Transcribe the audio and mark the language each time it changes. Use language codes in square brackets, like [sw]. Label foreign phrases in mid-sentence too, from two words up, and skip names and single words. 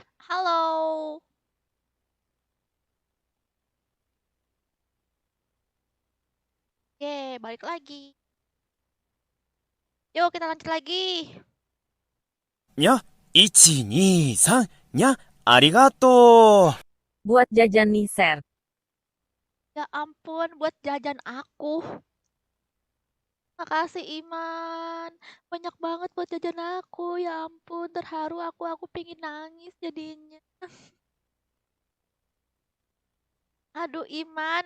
[id] Halo. Oke, balik lagi. Yuk kita lanjut lagi. [ja] にゃ、1、2、3、にゃ、ありがとう。 [id] Buat jajan nih, Ser. Ya ampun, buat jajan aku. Makasih Iman. Banyak banget buat jajan aku. Ya ampun, terharu aku pengen nangis jadinya. Aduh Iman.